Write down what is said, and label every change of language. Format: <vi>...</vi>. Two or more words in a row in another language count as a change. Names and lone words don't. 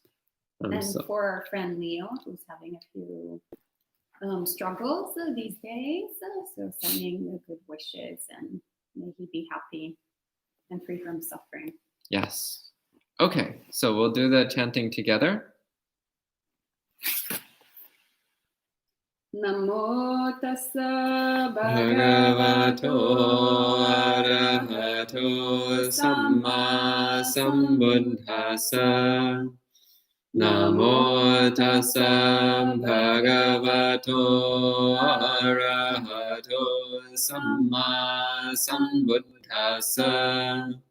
<en>And for our friend Leo, who's having a few struggles these days, so sending the good wishes, and may he be happy and free from suffering. Yes. Okay, so we'll do the chanting together.</en> <pi>Namo tassa bhagavato arahato samma sambuddhassa. Namo tassa bhagavato arahato samma sambuddhassa.</pi>